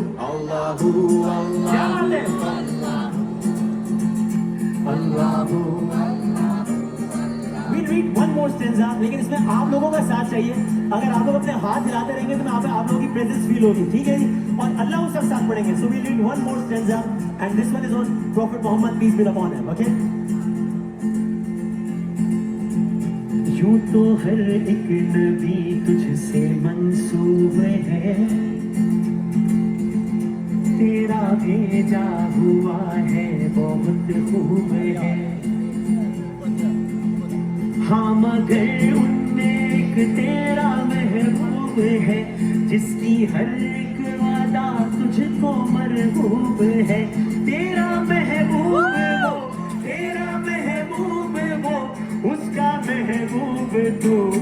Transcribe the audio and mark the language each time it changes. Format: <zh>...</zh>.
<ar>Allahu, Allahu, Allahu.</ar> <en>We'll read one more stanza,</en> <hi>लेकिन इसमें आप लोगों का साथ चाहिए. अगर आप लोग अपने हाथ हिलाते रहेंगे तो यहाँ पे आप लोगों की प्रेजेंस फील होगी, ठीक है जी? और अल्लाह उस साथ पढ़ेंगे.</hi> <en>So we'll read one more stanza, and this one is on Prophet Muhammad, peace be upon him. Okay?</en> <hi>यूं तो हर एक नबी तुझसे मंसूब है, तेरा भेजा हुआ है बहुत खूब है. हाँ मगर उनमें एक तेरा महबूब है, जिसकी हर एक वादा तुझको मरहूब है. तेरा महबूब वो, तेरा महबूब वो, उसका महबूब तू.</hi>